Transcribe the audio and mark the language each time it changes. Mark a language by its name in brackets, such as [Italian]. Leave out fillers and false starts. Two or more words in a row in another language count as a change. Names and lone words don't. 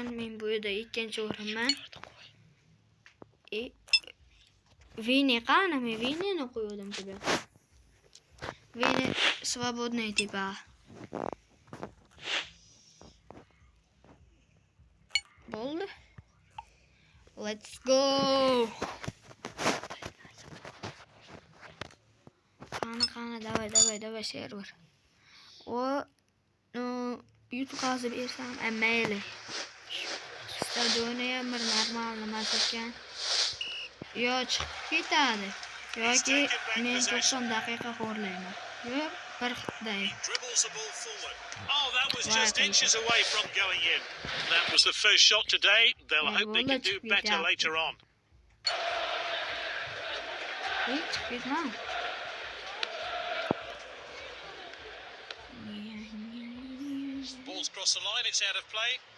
[Uzbek] Men bu yerda 2-o'rinman. Vini qani? Men Vinini qo'ydim bu yoqqa. [Russian] Vini свободный типа. [Uzbek] Bo'ldi. [English] Let's go. [Uzbek] Qani, давай, server. Yutqazib bersam, mayli. Stadionni ham bir normal emas ekan. Yo chiqib ketadi, yoki men 90 daqiqa xo'rlayman. Yo'q, bir day. [English] Oh, that was just inches away from going in. That was the first shot today. They'll hope they can do better later on. Ball's crossed the line, it's out of play.